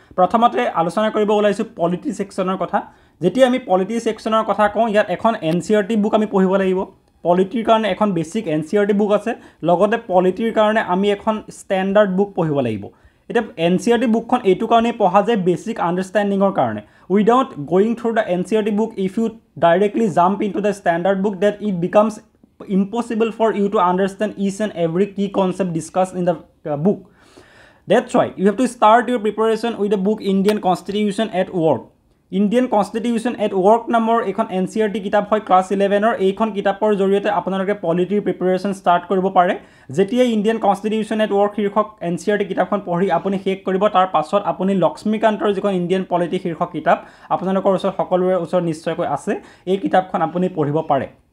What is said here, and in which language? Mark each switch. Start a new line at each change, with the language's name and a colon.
Assamese: প্ৰথমতে আলোচনা কৰিব ওলাইছো পলিটি সেকশনৰ কথা। যেতিয়া আমি পলিটি সেকশনৰ কথা কওঁ ইয়াত এখন NCERT বুক আমি পঢ়িব লাগিব। পলিটিৰ কাৰণে এখন বেসিক NCERT বুক আছে লগতে পলিটিৰ কাৰণে আমি এখন ষ্টেণ্ডাৰ্ড বুক পঢ়িব লাগিব। এটা NCERT বুকখন এইটো কাৰণে পঢ়া যায় বেসিক আন্ডাৰষ্টেণ্ডিংৰ কাৰণে।
English: Without going through the NCERT book if you directly jump into the standard book that it becomes impossible for you to understand each and every key concept discussed in the book. That's why you have to start your preparation with the book Indian Constitution at Work.
Assamese: Indian Constitution at Work নামৰ এখন NCERT কিতাপ হয় class 11ৰ। এইখন কিতাপৰ জৰিয়তে আপোনালোকে পলিটিৰ preparation start কৰিব পাৰে। যেতিয়া ইণ্ডিয়ান কনষ্টিটিউশ্যন এট ৱৰ্ক শীৰ্ষক NCERT কিতাপখন পঢ়ি আপুনি শেষ কৰিব তাৰ পাছত আপুনি লক্ষ্মীকান্তৰ যিখন ইণ্ডিয়ান পলিটি শীৰ্ষক কিতাপ আপোনালোকৰ ওচৰত সকলোৰে ওচৰত নিশ্চয়কৈ আছে এই কিতাপখন আপুনি পঢ়িব পাৰে।